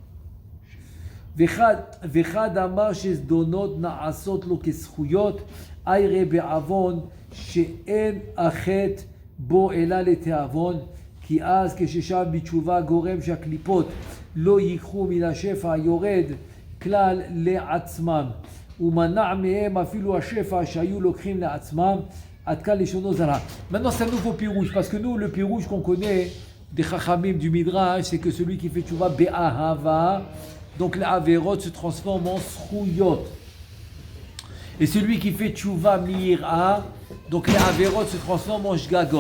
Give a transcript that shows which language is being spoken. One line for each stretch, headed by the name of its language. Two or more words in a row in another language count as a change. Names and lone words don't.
Hebrew: וחד אמר שזדונות נעשות לו כזכויות, איירה בעוון שאין החטא בו אלא לתיאבון, כי אז כששב בתשובה גורם שהקליפות לא ייקחו מן השפע היורד כלל לעצמם. ומנע מהם אפילו השפע שהיו לוקחים לעצמם עד כאן לשונו זרה.
French: Maintenant c'est un nouveau pirouge, parce que nous le pirouge qu'on connaît des chachamim du midrash, c'est que celui qui fait
Hebrew: תשובה באהבה,
French: donc les averot se transforment en srouyot, et celui qui fait
Hebrew: תשובה מיראה,
French: donc les averot se transforment en shgagot.